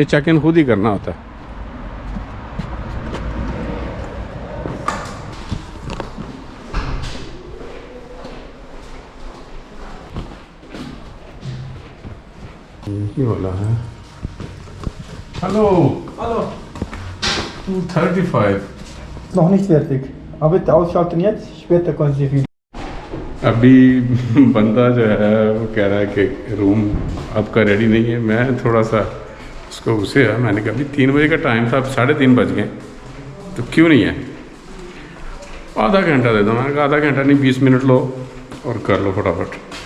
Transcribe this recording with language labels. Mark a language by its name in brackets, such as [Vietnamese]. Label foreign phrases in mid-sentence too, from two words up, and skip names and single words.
[Hindi] ये [English] check in [Hindi] खुद ही करना होता है। यही वाला है। हेलो [German] Hallo, 235। noch nicht fertig. Aber bitte ausschalten jetzt, später können Sie wieder. [Hindi] अभी बंदा जो है वो कह रहा है कि रूम आपका रेडी नहीं है। मैं थोड़ा सा उसको गुस्से है। मैंने कहा अभी 3 बजे का टाइम था, अब 3:30 बज गए, तो क्यों नहीं है? आधा घंटा दे दो। मैंने कहा आधा घंटा नहीं, 20 मिनट लो और कर लो फटाफट।